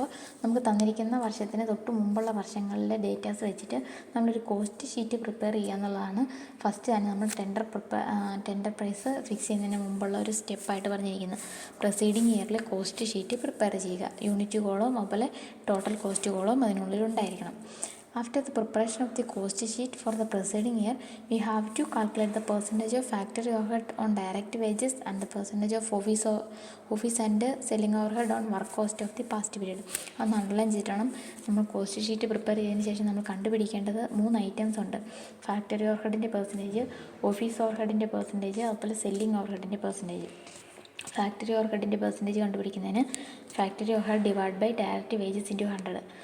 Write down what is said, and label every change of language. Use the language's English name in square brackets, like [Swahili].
[Malayalam] അപ്പോൾ നമുക്ക് തന്നിരിക്കുന്ന വർഷത്തിന് തൊട്ട് മുമ്പുള്ള വർഷങ്ങളിലെ ഡേറ്റാസ് വെച്ചിട്ട് നമ്മളൊരു കോസ്റ്റ് ഷീറ്റ് പ്രിപ്പയർ ചെയ്യുക എന്നുള്ളതാണ് ഫസ്റ്റ് തന്നെ നമ്മൾ ടെൻഡർ പ്രൈസ് ഫിക്സ് ചെയ്യുന്നതിന് മുമ്പുള്ള ഒരു സ്റ്റെപ്പായിട്ട് പറഞ്ഞിരിക്കുന്നത്. പ്രൊസീഡിങ് ഇയറിലെ കോസ്റ്റ് ഷീറ്റ് പ്രിപ്പയർ ചെയ്യുക. യൂണിറ്റ് കോളവും അതുപോലെ ടോട്ടൽ കോസ്റ്റ് കോളവും അതിനുള്ളിൽ ഉണ്ടായിരിക്കണം. [English] After the preparation of the cost sheet for the preceding year, we have to calculate the percentage of factory overhead on direct wages and the percentage of office and selling overhead on work cost of the past period. [Malayalam] അത് underline ചെയ്തിട്ടാണ് നമ്മൾ cost sheet prepare ചെയ്തതിന് ശേഷം നമ്മൾ കണ്ടുപിടിക്കേണ്ടത് 3 items ഉണ്ട്. Factory ഓവർഹെഡിൻ്റെ percentage, office ഓവർഹെഡിൻ്റെ percentage, അതുപോലെ selling ഓവർഹെഡിൻ്റെ percentage. Factory ഓവർഹെഡിൻ്റെ percentage കണ്ടുപിടിക്കുന്നതിന് factory overhead divide by direct wages into 100.